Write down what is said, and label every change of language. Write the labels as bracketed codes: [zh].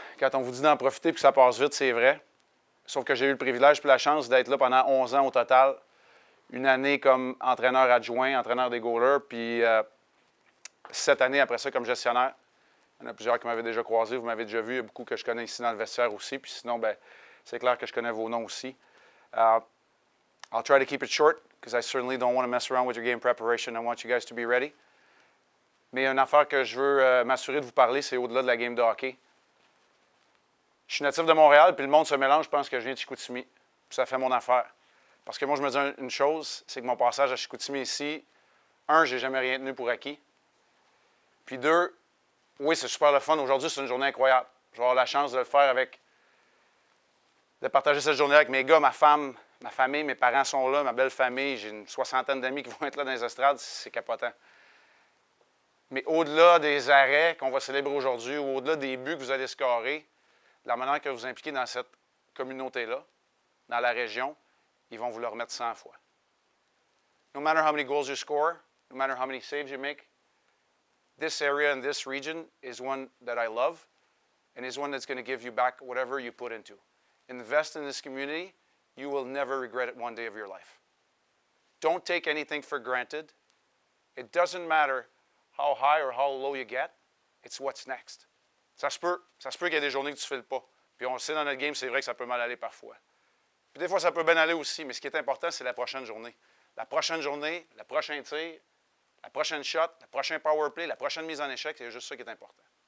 [fr] Quand on vous dit d'en profiter et que ça passe vite, c'est vrai. Sauf que j'ai eu le privilège et la chance d'être là pendant 11 ans au total. Une année comme entraîneur adjoint, entraîneur des goalers, puis 7 années après ça comme gestionnaire. Il y en a plusieurs qui m'avaient déjà croisé, vous m'avez déjà vu. Il y a beaucoup que je connais ici dans le vestiaire aussi. Puis sinon, ben, c'est clair que je connais vos noms aussi. [en] I'll try to keep it short because I certainly don't want to mess around with your game preparation. I want you guys to be ready. [fr] Mais une affaire que je veux m'assurer de vous parler, c'est au-delà de la game de hockey. Je suis natif de Montréal, puis le monde se mélange, je pense que je viens de Chicoutimi. Puis ça fait mon affaire. Parce que moi, je me dis une chose, c'est que mon passage à Chicoutimi ici, 1, j'ai jamais rien tenu pour acquis. Puis 2, oui, c'est super le fun. Aujourd'hui, c'est une journée incroyable. Je vais avoir la chance de le faire de partager cette journée avec mes gars, ma femme, ma famille, mes parents sont là, ma belle famille. J'ai une 60aine d'amis qui vont être là dans les estrades. C'est capotant. Mais au-delà des arrêts qu'on va célébrer aujourd'hui, ou au-delà des buts que vous allez scorer, la manière que vous impliquez dans cette communauté-là, dans la région, ils vont vous le remettre 100 fois. [en] No matter how many goals you score, no matter how many saves you make, this area and this region is one that I love and is one that's going to give you back whatever you put into. Invest in this community. You will never regret it one day of your life. Don't take anything for granted. It doesn't matter how high or how low you get. It's what's next. [fr] Ça se peut qu'il y ait des journées que tu ne files pas. Puis on le sait dans notre game, c'est vrai que ça peut mal aller parfois. Puis des fois, ça peut bien aller aussi, mais ce qui est important, c'est la prochaine journée. La prochaine journée, le prochain tir, la prochaine shot, le prochain power play, la prochaine mise en échec, c'est juste ça qui est important.